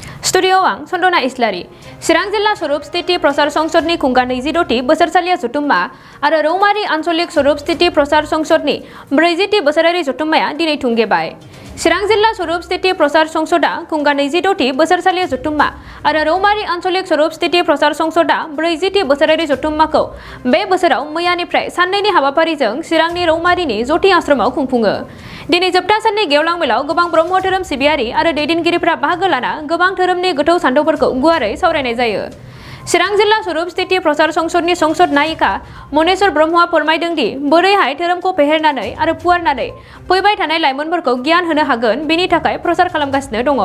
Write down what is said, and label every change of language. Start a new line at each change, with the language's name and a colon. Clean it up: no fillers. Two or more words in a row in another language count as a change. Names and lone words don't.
Bodo: Studio Wang Sondona Islari Sirang Jilla Surup Stiti Prosar Songsodni Kunga 22 Bosorsaliya Jutumma Ara Raumari Ansolik Surup Stiti Prosar Songsodni 40 Bosorari Jutummaya Dinai Thunggebai Sirang Jilla Surup Stiti Prosar Songsoda Kunga 22 Bosorsaliya Jutumma Ara Raumari Ansolik Surup Stiti Prosar Songsoda 40 Bosorari Jutummako Be Bosorau मैयानिफ्राय साननैनि हाबाफारिजों चिरांनि रौमारिनि जति आश्रमाव खुंफुङो दिनै जोबथा साननि गेवलां मेलाव गोबां ब्रह्म धोरोम सिबियारि आरो दैदेनगिरिफोरा बाहागो लाना गोबां धोरोमनि गोथौ सानथौफोरखौ गुवारै सावरायनाय जायो चिरां जिल्ला स्वरूप स्थिति प्रसार संसदनि संसद नायिका मनेश्वर ब्रह्मआ फोरमायदों दि बोरैहाय धोरोमखौ फेहेरनानै आरो फुवारनानै फैबाय थानाय लाइमोनफोरखौ गियान होनो हागोन बेनि थाखाय प्रसार खालामगासिनो दङ